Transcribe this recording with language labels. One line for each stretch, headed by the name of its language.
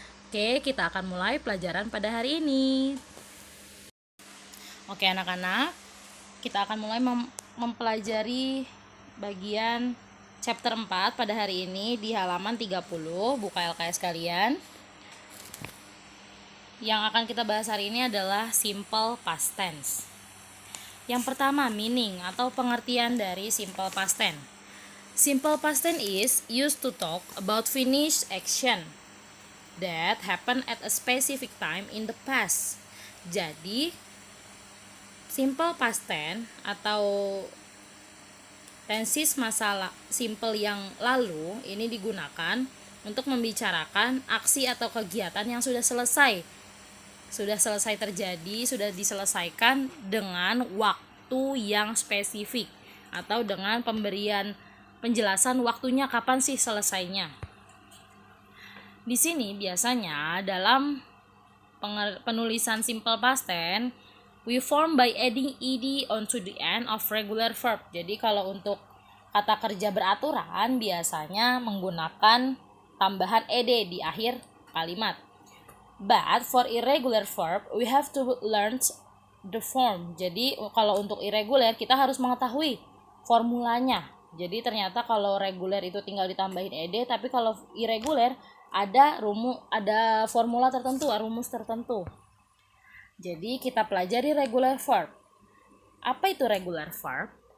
Indonesian: Oke, kita akan mulai pelajaran pada hari ini. Oke anak-anak, kita akan mulai mempelajari bagian chapter 4 pada hari ini di halaman 30, buka LKS kalian. Yang akan kita bahas hari ini adalah simple past tense. Yang pertama, meaning atau pengertian dari simple past tense.
English: Simple past tense is used to talk about finished action that happen at a specific time in the past.
Indonesian: Jadi, simple past tense atau tenses masa simple yang lalu ini digunakan untuk membicarakan aksi atau kegiatan yang sudah selesai terjadi, sudah diselesaikan dengan waktu yang spesifik atau dengan pemberian penjelasan waktunya kapan sih selesainya. Di sini biasanya dalam penulisan
English: simple past tense we form by adding ed onto the end of regular verb.
Indonesian: Jadi kalau untuk kata kerja beraturan biasanya menggunakan tambahan ed di akhir kalimat.
English: But for irregular verb we have to learn the form.
Indonesian: Jadi kalau untuk irregular kita harus mengetahui formulanya. Jadi ternyata kalau reguler itu tinggal ditambahin ed, tapi kalau irregular ada formula tertentu, rumus tertentu. Jadi kita pelajari regular verb. Apa itu regular verb?